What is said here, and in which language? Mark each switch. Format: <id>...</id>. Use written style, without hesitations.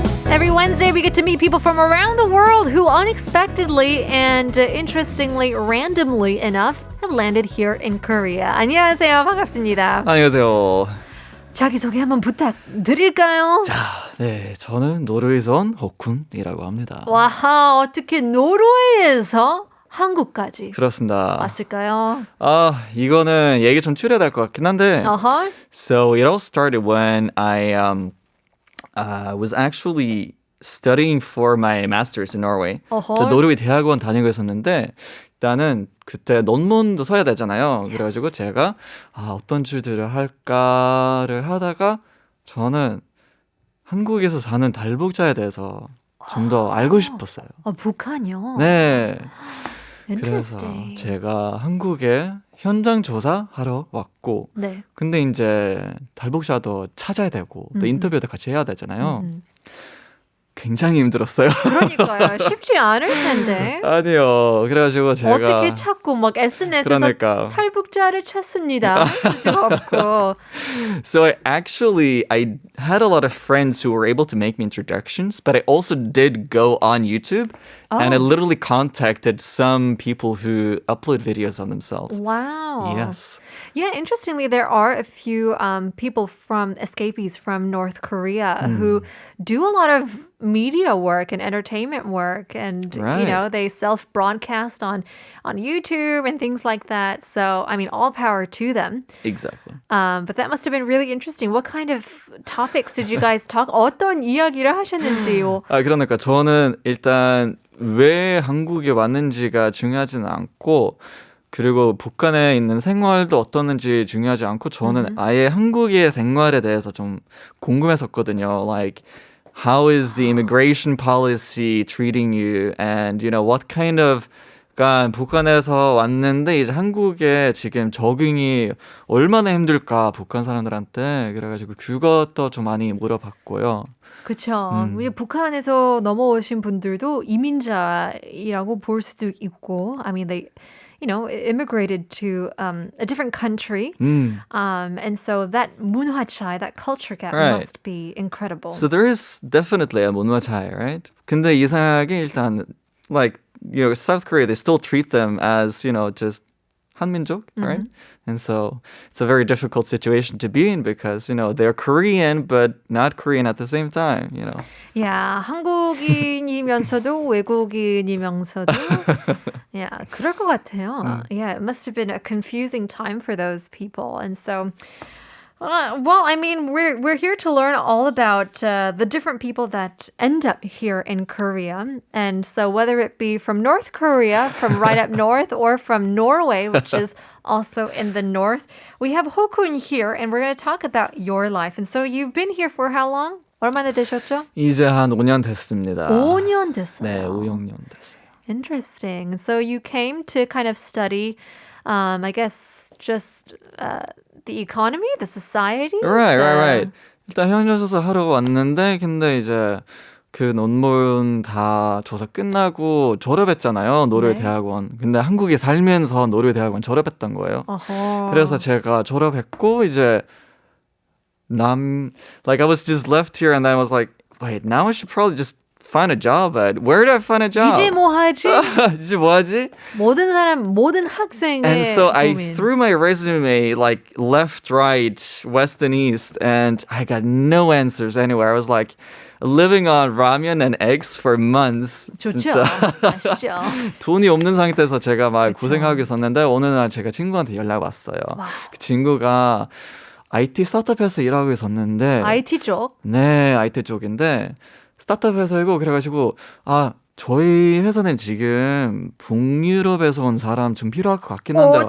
<en>Every Wednesday, we get to meet people from around the world who unexpectedly and interestingly, randomly enough, have landed here in Korea.</en> <ko>안녕하세요. 반갑습니다. 안녕하세요. 자기소개 한번 부탁드릴까요? 자, 네, 저는 노르웨이에서 온 호쿤이라고 합니다. 와하, 어떻게 노르웨이에서 한국까지 그렇습니다. 왔을까요? 이거는 얘기 좀 줄여야 될 것 같긴 한데. Uh-huh.</ko> <en>So it all started when I was actually studying for my master's in Norway.</en> <ko>저 노르웨이 대학원 다니고 있었는데 일단은 그때 논문도 써야 되잖아요.</ko> <en>Yes.</en> <ko>그래가지고 제가 어떤 주제를 할까를 하다가 저는 한국에서 사는 달복자에 대해서 좀 더 알고 싶었어요. 북한이요? 네. 그래서</ko> <en>Interesting.</en> <ko>제가 한국에 현장 조사하러 왔고 네. 근데 이제 달복샤도 찾아야 되고 또 인터뷰도 같이 해야 되잖아요. 굉장히 힘들었어요. 그러니까요. 쉽지 않을 텐데. 아니요. 그래가지고 제가 어떻게 찾고 막 SNS에서 그러니까. 탈북자를 찾습니다. 수가 없고.</ko> <en>So I had a lot of friends who were able to make me introductions, but I also did go on YouTube and I literally contacted some people who upload videos on themselves. Wow. Yes. Yeah, interestingly, there are a few people from escapees from North Korea who do a lot of media work and entertainment work, and Right. you know, they self-broadcast on YouTube and things like that. So, I mean, all power to them. Exactly. But that must have been really interesting. What kind of topics did you guys talk?</en> <ko>어떤 이야기를 하셨는지요? 그러니까 저는 일단 왜 한국에 왔는지가 중요하지는 않고 그리고 북한에 있는 생활도 어떻는지 중요하지 않고 저는 아예 한국의 생활에 대해서 좀 궁금했었거든요.</ko> <en>Like, how is the immigration policy treating you? And, you know, what kind of...</en> <ko>그러니까 북한에서 왔는데 이제 한국에 지금 적응이 얼마나 힘들까 북한 사람들한테 그래가지고 그것도 좀 많이 물어봤고요. 그렇죠. 북한에서 넘어오신 분들도 이민자이라고 볼 수도 있고,</ko> <en>I mean, they, you know, immigrated to a different country, and so that 문화 차이, that culture gap must be incredible. So there is definitely a 문화 차이, right?</en> <ko>근데 이상하게 일단,</ko> <en>like, you know, South Korea, they still treat them as, you know, just 한민족, right? And so it's a very difficult situation to be in because, you know, they're Korean, but not Korean at the same time, you know.</en> <ko>Yeah, 한국인이면서도 외국인이면서도 yeah, 그럴 것 같아요.</ko> <en>Yeah, it must have been a confusing time for those people. And so well, I mean, we're here to learn all about the different people that end up here in Korea. And so whether it be from North Korea, from right up north, or from Norway, which is also in the north, we have Haakon here, and we're going to talk about your life. And so you've been here for how long?</en> <ko>얼마나 되셨죠? 이제 한 5년 됐습니다. 5년 됐어요. 네, 5년 됐어요.</ko> <en>Interesting. So you came to kind of study, I guess, just the economy, the society? Right.</en> <ko>일단 현장 조사 하러 왔는데 근데 이제 그 논문 다 조사 끝나고 졸업했잖아요. 노르웨이 대학원. 근데 한국에 살면서 노르웨이 대학원 졸업했던 거예요. 그래서 제가 졸업했고 이제</ko> <en>like I was just left here and I was like, wait, now I should probably just find a job at where did I find a job?</en> <ko>이제 뭐 하지? 이제 뭐 하지? 모든 학생의</ko> <en>And so I</en> <ko>고민.</ko> <en>threw my resume like left, right, west and east and I got no answers anywhere. I was like living on ramen and eggs for months.</en> <ko>좋죠. 진짜. 아시죠? 돈이 없는 상태에서 제가 막 그쵸. 고생하고 있었는데 어느 날 제가 친구한테 연락 왔어요. 그 친구가 IT 스타트업에서 일하고 있었는데 IT 쪽? 네, IT 쪽인데 스타트업 회사이고 그래가지고 저희 회사는 지금 북유럽에서 온 사람 좀 필요할 것 같긴 한데</ko>